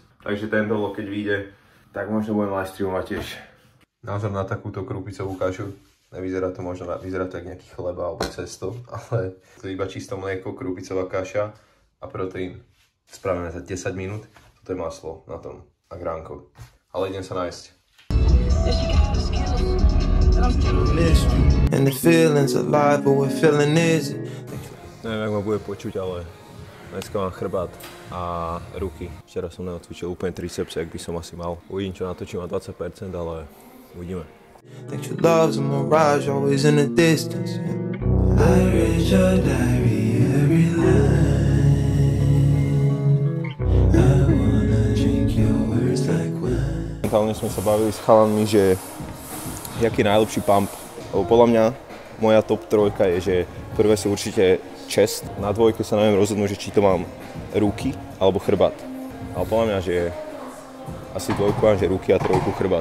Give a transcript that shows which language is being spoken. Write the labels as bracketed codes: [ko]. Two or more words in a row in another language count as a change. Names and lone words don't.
[sk] Takže tento vlog, keď vyjde, tak možno budem live streamovať tiež. Názor na takúto krupicovú kašu. Nevyzerá to možno, vyzerá to jak nejaký chleba alebo cesto, ale to je iba čisto mlieko, krupicová kaša a proteín. Spravíme za 10 minút. Toto je maslo na tom a gránko. Ale idem sa nájsť. [en] And the feeling's alive, but what feeling is it? [sk] Neviem, jak ma bude počuť, ale dneska mám chrbát a ruky. Včera som neodcvičil úplne triceps, jak by som asi mal. Uvidím, čo natočím na 20%, ale uvidíme. [en] Think your love's a mirage, always in the distance. I read your diary every line. I wanna drink your words like wine. [sk] Momentálne sme sa bavili s chalanmi, že jaký je najlepší pump. Lebo podľa mňa moja top trojka je, že prvé sú určite chest. Na dvojke sa neviem rozhodnúť, že či to mám ruky alebo chrbát. Ale podľa mňa, že asi dvojku mám, že ruky a trojku chrbát.